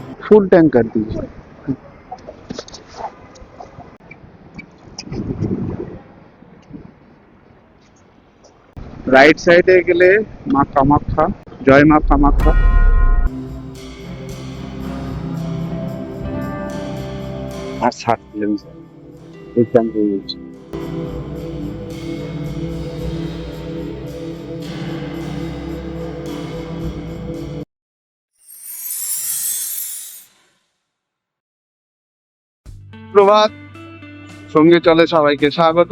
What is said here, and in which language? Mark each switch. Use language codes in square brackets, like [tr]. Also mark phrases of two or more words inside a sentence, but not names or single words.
[hi] फुल टैंक कर दीजिए। [bn] রাইট সাইডে গেলে মা কামাখ্যা, জয় মা কামাখ্যা। আর 60 কিলোমিটার এখান থেকে। প্রভাত, সঙ্গে চলে সবাইকে স্বাগত।